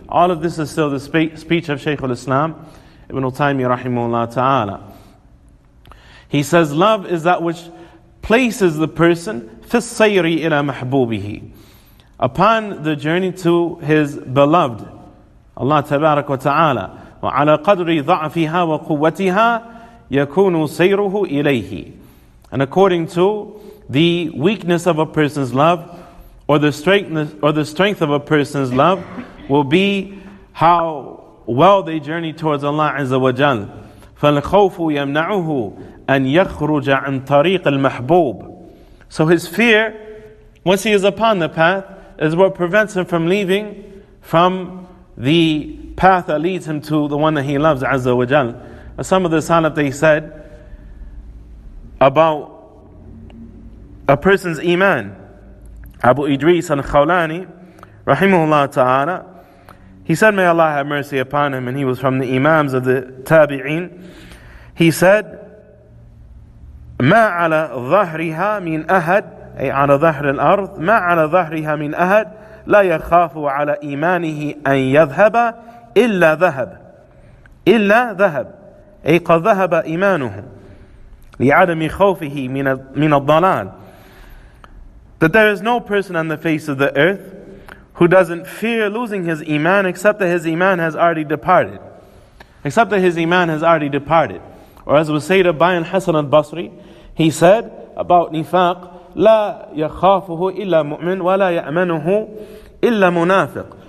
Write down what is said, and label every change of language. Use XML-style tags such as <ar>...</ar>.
<en>All of this is still the speech of Shaykh al-Islam Ibn Taymiyyah rahimahullah ta'ala. He says love is that which places the person</en> <ar>في السير إلى محبوبه,</ar> <en>upon the journey to his beloved Allah tabarak wa ta'ala.</en> <ar>وعلى قدر ضعفها وقوتها يكون سيره إليه.</ar> <en>And according to the weakness of a person's love, or the strength of a person's love, will be how well they journey towards Allah Azza wa Jal.</en> <ar>فالخوف يمنعه أن يخرج عن طريق المحبوب.</ar> <en>So his fear, once he is upon the path, is what prevents him from leaving from the path that leads him to the one that he loves, Azza wa Jal. Some of the Salaf, they said about a person's iman. Abu Idris al-Khawlani, rahimahullah ta'ala, he said, may Allah have mercy upon him, and he was from the imams of the tabi'een. He said,</en> <ar>ما على ظهرها من أحد أي على ظهر الأرض ما على ظهرها من أحد لا يخاف على إيمانه أن يذهب إلا ذهب. إلا ذهب أي قد ذهب إيمانه لعدم خوفه من الضلال.</ar> <en>That there is no person on the face of the earth who doesn't fear losing his iman except that his iman has already departed. Except that his iman has already departed. Or as was said by Hasan al-Basri, he said about nifaq,</en> <ar>لا يخافه إلا مؤمن ولا يأمنه إلا منافق.</ar>